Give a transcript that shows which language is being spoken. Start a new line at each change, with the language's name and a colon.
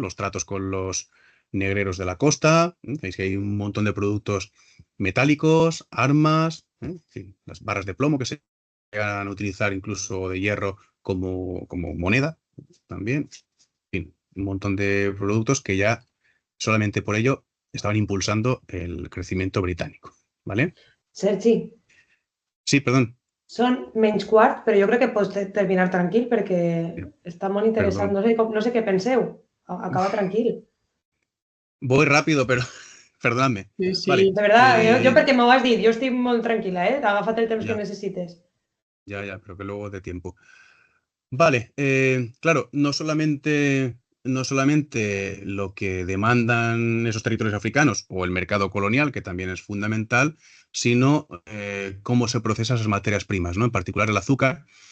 Spanish: Los tratos con los negreros de la costa. Veis que hay un montón de productos metálicos, armas, en fin, las barras de plomo que se llegan a utilizar, incluso de hierro como moneda también. En fin, un montón de productos que ya solamente por ello estaban impulsando el crecimiento británico, ¿vale?
Catalan: Sergi,
Spanish: Sí, perdón.
Catalan: són menys quart, però jo crec que pots terminar tranquil perquè està molt interessant.
Spanish: Perdón.
Catalan: No sé què penseu. Acaba tranquil.
Spanish: Voy rápido, pero perdonadme. Sí, sí. Vale. De verdad,
Catalan: jo perquè m'ho has dit, jo estic molt tranquil·la, ¿eh? Agafa't el temps Ja. que necessites.
Spanish: Ya, pero que luego dé tiempo. Vale, claro, no solamente lo que demandan esos territorios africanos o el mercado colonial, que también es fundamental, sino cómo se procesan esas materias primas, ¿no? En particular el azúcar.